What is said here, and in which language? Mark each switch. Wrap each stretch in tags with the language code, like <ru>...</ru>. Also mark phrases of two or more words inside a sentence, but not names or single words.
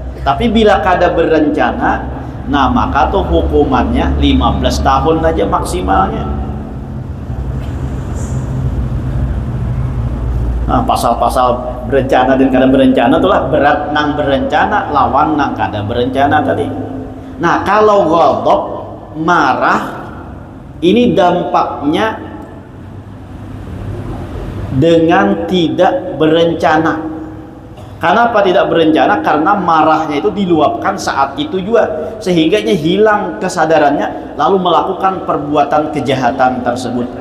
<bjn>Tapi bila kada berencana, nah maka tuh hukumannya 15 tahun aja maksimalnya. Nah, pasal-pasal berencana dan kada berencana itulah berat nang berencana lawan nang kada berencana tadi.</bjn> <id>Nah, kalau ghadab, marah, ini dampaknya dengan tidak berencana. Kenapa tidak berencana? Karena marahnya itu diluapkan saat itu juga, sehingga hilang kesadarannya lalu melakukan perbuatan kejahatan tersebut.</id>